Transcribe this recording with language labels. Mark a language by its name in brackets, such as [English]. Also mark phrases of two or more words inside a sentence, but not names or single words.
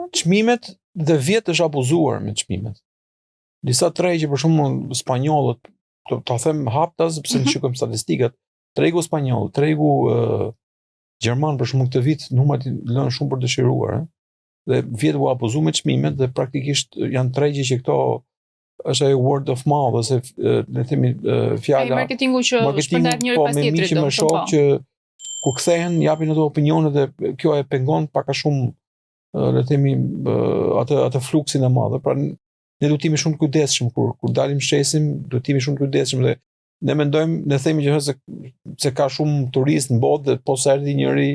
[Albanian] Çmimet dhe vjet është abuzuar me çmimet. Disa tregje, për shembull spanjollët, ta them hapta sepse ne shikojmë statistikat, tregu spanjoll, tregu gjerman për shembull këtë vit numrat lënë shumë për dëshiruar, dhe vjet u abuzu me çmimet dhe praktikisht janë tregje që këto është ai [English] word of mouth [Albanian] ose le të themi fjala ai marketingu që shpërndahet njëri pas tjetrit, me shok që kur kthehen japin ato opinione dhe kjo e pengon pak a shumë le të themi atë fluksin e madh. Pra ne duhet të jemi shumë të kujdesshëm kur dalim shesim, duhet të jemi shumë të kujdesshëm dhe ne mendojmë, ne themi që se ka shumë turistë në botë dhe po sa erdhi njëri